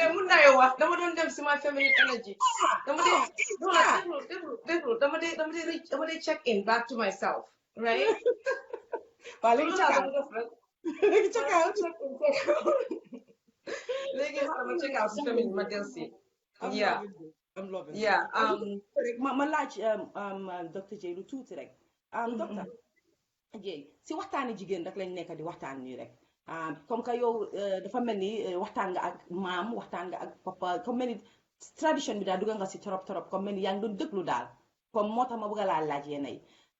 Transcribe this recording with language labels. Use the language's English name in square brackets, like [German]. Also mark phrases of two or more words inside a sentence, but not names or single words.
[Wolof] mun naa wax dama doon dem si [English] my feminine energy [Wolof] dama dee [English] check in back to myself right [Wolof] waaw léegi [English] check out [Wolof] léegi ma [English] check out [Wolof] si feminine ma del si yeah [English] I'm loving it. yeah [Wolof] ma laaj Dr. J lu tuuti rek docteur J si waxtaani jigéen rek lañ nekk di waxtaan nii rek comme que yow dafa mel ni waxtaan nga ak maam waxtaan nga ak papa comme mel ni tradition bi daal dugga nga si torop comme mel ni yaa ngi doon déglu daal comme moo tax ma bëgg laa laaj yéen ay